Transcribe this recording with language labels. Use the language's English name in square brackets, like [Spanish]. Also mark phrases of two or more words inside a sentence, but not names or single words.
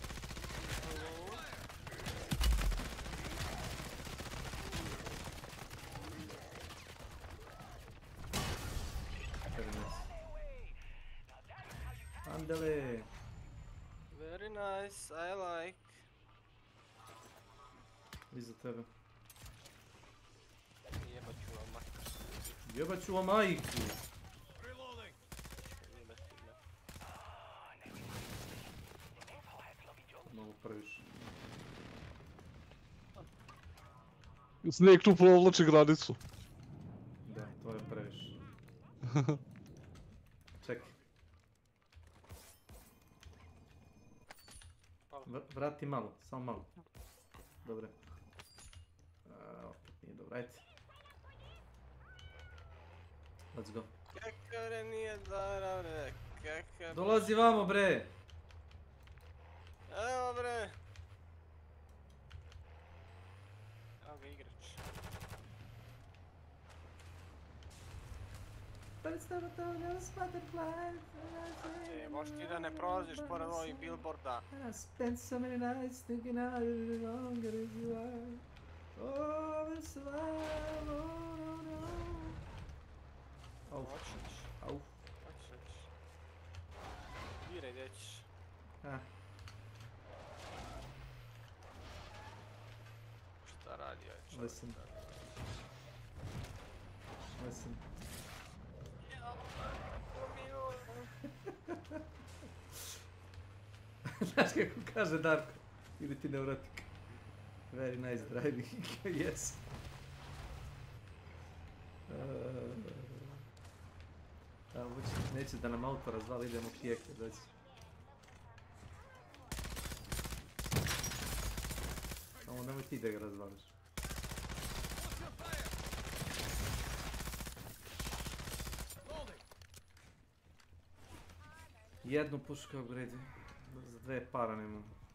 [Spanish] Andale! [English] Very nice, I like. [Serbian] Iza tebe. Jebat ću vam majku. Jebat ću vam majku! Mogu previše. Snake tu provlači granicu. Da, to je previše. Čekaj. Vrati malo, samo malo. Dobre. Opet nije dobro, ajde. [English] Let's go. [Serbian] Kakare nije dara, bre, kakav... Dolazi vamo, bre! Evo, bre! Evo ga igrač. Možeš ti da ne prolaziš pored ovih billboarda. [English] I spent so many nights thinking I live longer as you are. Oh, it's alive, oh no no. Au. Au. [Serbian] Diraj, gdje ćeš. Šta radi ovaj čovjek? [English] Listen. Listen. [Serbian] Znaš kako kaže Darko? Ili ti neurotik? [English] Very nice driving, yes. [Serbian] Neće da nam auto razvali, idemo pijeke, dođi. Samo nemoj ti da ga razvališ. Jednu pušku upgrade, za 2 para nemam.